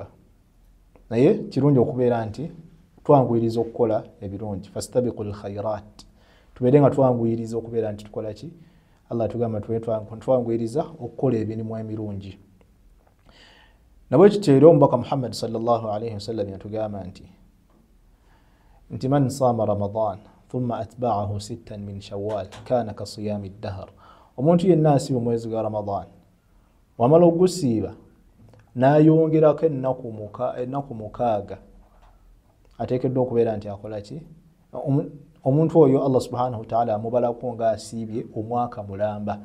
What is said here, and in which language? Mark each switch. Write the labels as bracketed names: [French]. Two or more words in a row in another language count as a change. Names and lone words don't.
[Ganda] Naye kirungi okubeera nti twanguyiriza okukola ebirungi. [Arabic] فاستبقوا الخيرات. [Ganda] Tubeere nga twanguyiriza okubeera nti tukola ki? Allah tugamba twanguyiriza okukola emirimu emirungi. Nabwe kityo era omubaka [Arabic] Muhammad صلى الله عليه وسلم [Ganda] yatugamba nti [Arabic] من صام رمضان ثم أتبعه ستا من شوال كان كصيام الدهر. [Ganda] Omuntu yenna asiba omwezi gwa Ramadan wamala ogusiiba n'ayongerako ennaku 6 ateekeddwa okubeera nti akola ki? Omuntu oyo Allah [Arabic] سبحانه وتعالى [Ganda] amubalako nga asiibye omwaka mulamba.